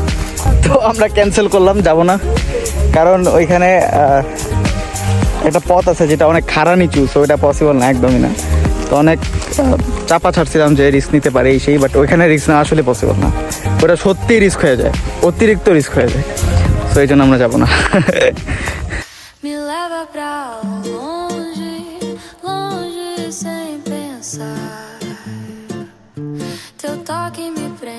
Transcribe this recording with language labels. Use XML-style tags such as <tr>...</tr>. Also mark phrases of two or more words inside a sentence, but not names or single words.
<bn>তো আমরা ক্যান্সেল করলাম, যাব না, কারণ ওইখানে একটা পথ আছে যেটা অনেক খাড়া নিচু, সো এটা পসিবল না, একদমই না। তো অনেক চাপা ছাড়ছিলাম যে রিস্ক নিতে পারে এই সেই, বাট ওইখানে রিস্ক না আসলে পসিবল না, ওটা সত্যিই রিস্ক হয়ে যায়, অতিরিক্ত রিস্ক হয়ে যায়, সো এই জন্য আমরা যাবো না।</bn> <pt>Me leva pra longe, longe sem pensar. Teu toque me</pt>